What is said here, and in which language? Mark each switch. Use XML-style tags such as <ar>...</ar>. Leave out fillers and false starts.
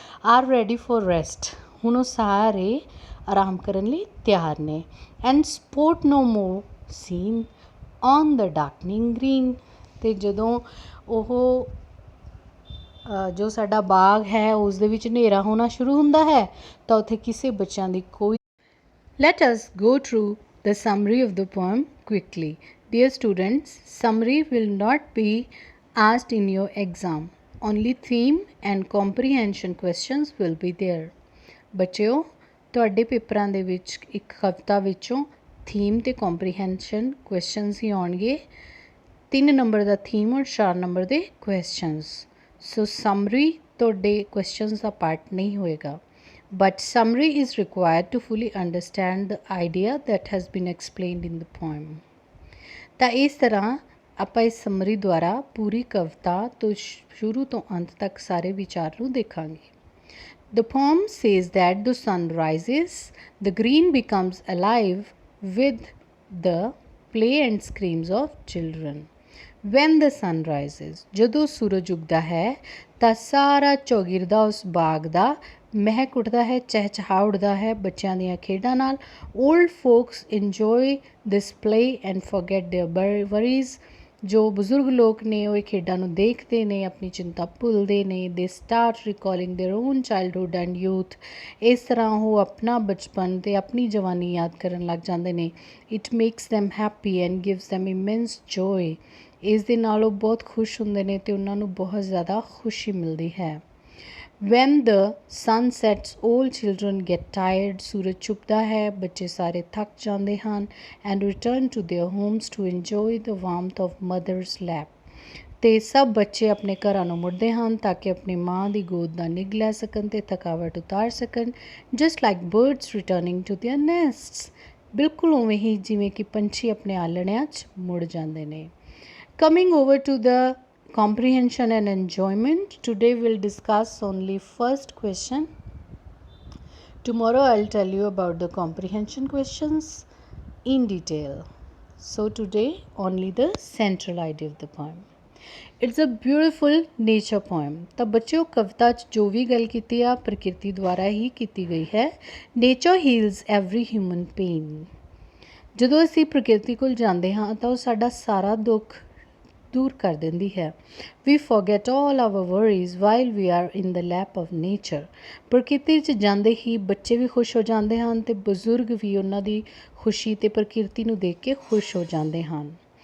<en>Are ready for rest.</en> <pa>ਹੁਣ ਉਹ ਸਾਰੇ ਆਰਾਮ ਕਰਨ ਲਈ ਤਿਆਰ ਨੇ।</pa> <en>And sport no more seen on the darkening green.</en> <pa>ਅਤੇ ਜਦੋਂ ਉਹ ਜੋ ਸਾਡਾ ਬਾਗ ਹੈ ਉਸ ਦੇ ਵਿੱਚ ਹਨੇਰਾ ਹੋਣਾ ਸ਼ੁਰੂ ਹੁੰਦਾ ਹੈ ਤਾਂ ਉੱਥੇ ਕਿਸੇ ਬੱਚਿਆਂ ਦੀ ਕੋਈ।</pa> <en>Let us go through the summary of the poem quickly. Dear students, summary will not be asked in your exam. Only theme and comprehension questions will be there.</en> <pa>ਬੱਚਿਓ, ਤੁਹਾਡੇ ਪੇਪਰਾਂ ਦੇ ਵਿੱਚ ਇੱਕ ਕਵਿਤਾ ਵਿੱਚੋਂ ਥੀਮ ਅਤੇ ਕੰਪਰੀਹੈਂਸ਼ਨ ਕੁਐਸਚਨਸ ਹੀ ਆਉਣਗੇ। 3 number ਦਾ theme ਔਰ 4 ਨੰਬਰ ਦੇ ਕੁਐਸਚਨਸ। ਸੋ ਸਮਰੀ ਤੁਹਾਡੇ ਕੁਐਸਚਨਸ ਦਾ ਪਾਰਟ ਨਹੀਂ ਹੋਏਗਾ,</pa> <en>but summary is required to fully understand the idea that has been explained in the poem.</en> <pa>ਤਾਂ ਇਸ ਤਰ੍ਹਾਂ ਆਪਾਂ ਇਸ ਸਮਰੀ ਦੁਆਰਾ ਪੂਰੀ ਕਵਿਤਾ ਤੋਂ ਸ਼ੁਰੂ ਤੋਂ ਅੰਤ ਤੱਕ ਸਾਰੇ ਵਿਚਾਰ ਨੂੰ ਦੇਖਾਂਗੇ।</pa> <en>The poem says that the sun rises, the green becomes alive with the play and screams of children. When the sun rises,</en> <pa>ਜਦੋਂ ਸੂਰਜ ਉੱਗਦਾ ਹੈ ਤਾਂ ਸਾਰਾ ਚੌਗਿਰਦਾ ਉਸ ਬਾਗ ਦਾ ਮਹਿਕ ਉੱਠਦਾ ਹੈ, ਚਹਿਚਹਾ ਉੱਠਦਾ ਹੈ ਬੱਚਿਆਂ ਦੀਆਂ ਖੇਡਾਂ ਨਾਲ।</pa> <en>Old folks enjoy this play and forget their worries.</en> <pa>ਜੋ ਬਜ਼ੁਰਗ ਲੋਕ ਨੇ ਉਹ ਇਹ ਖੇਡਾਂ ਨੂੰ ਦੇਖਦੇ ਨੇ, ਆਪਣੀ ਚਿੰਤਾ ਭੁੱਲਦੇ ਨੇ।</pa> <en>They start recalling their own childhood and youth.</en> <pa>ਇਸ ਤਰ੍ਹਾਂ ਉਹ ਆਪਣਾ ਬਚਪਨ ਅਤੇ ਆਪਣੀ ਜਵਾਨੀ ਯਾਦ ਕਰਨ ਲੱਗ ਜਾਂਦੇ ਨੇ।</pa> <en>It makes them happy and gives them immense joy.</en> <pa>ਇਸ ਦੇ ਨਾਲ ਉਹ ਬਹੁਤ ਖੁਸ਼ ਹੁੰਦੇ ਨੇ ਅਤੇ ਉਹਨਾਂ ਨੂੰ ਬਹੁਤ ਜ਼ਿਆਦਾ ਖੁਸ਼ੀ ਮਿਲਦੀ ਹੈ।</pa> <en>When the sun sets all children get tired।</en> <pa>ਸੂਰਜ ਛੁਪਦਾ ਹੈ, ਬੱਚੇ ਸਾਰੇ ਥੱਕ ਜਾਂਦੇ ਹਨ।</pa> <en>and return to their homes to enjoy the warmth of mother's lap।</en> <pa>ਅਤੇ ਸਭ ਬੱਚੇ ਆਪਣੇ ਘਰਾਂ ਨੂੰ ਮੁੜਦੇ ਹਨ ਤਾਂ ਕਿ ਆਪਣੀ ਮਾਂ ਦੀ ਗੋਦ ਦਾ ਨਿੱਘ ਲੈ ਸਕਣ ਅਤੇ ਥਕਾਵਟ ਉਤਾਰ ਸਕਣ।</pa> <en>just like birds returning to their nests।</en> <pa>ਬਿਲਕੁਲ ਉਵੇਂ ਹੀ ਜਿਵੇਂ ਕਿ ਪੰਛੀ ਆਪਣੇ ਆਲਣਿਆਂ 'ਚ ਮੁੜ ਜਾਂਦੇ ਨੇ।</pa> <en>coming over to the comprehension and enjoyment, today we'll discuss only first question. Tomorrow I'll tell you about the comprehension questions in detail. So today only the central idea of the poem। It's a beautiful nature poem।</en> <pa>ਤਾਂ ਬੱਚਿਓ ਕਵਿਤਾ 'ਚ ਜੋ ਵੀ ਗੱਲ ਕੀਤੀ ਆ ਪ੍ਰਕਿਰਤੀ ਦੁਆਰਾ ਹੀ ਕੀਤੀ ਗਈ ਹੈ।</pa> <en>nature heals every human pain।</en> <pa>ਜਦੋਂ ਅਸੀਂ ਪ੍ਰਕਿਰਤੀ ਕੋਲ ਜਾਂਦੇ ਹਾਂ ਤਾਂ ਉਹ ਸਾਡਾ ਸਾਰਾ ਦੁੱਖ ਦੂਰ ਕਰ ਦਿੰਦੀ ਹੈ।</pa> <en>We forget all our worries while we are in the lap of nature.</en> <pa>ਪ੍ਰਕਿਰਤੀ 'ਚ ਜਾਂਦੇ ਹੀ ਬੱਚੇ ਵੀ ਖੁਸ਼ ਹੋ ਜਾਂਦੇ ਹਨ ਅਤੇ ਬਜ਼ੁਰਗ ਵੀ ਉਹਨਾਂ ਦੀ ਖੁਸ਼ੀ ਅਤੇ ਪ੍ਰਕਿਰਤੀ ਨੂੰ ਦੇਖ ਕੇ ਖੁਸ਼ ਹੋ ਜਾਂਦੇ ਹਨ।</pa>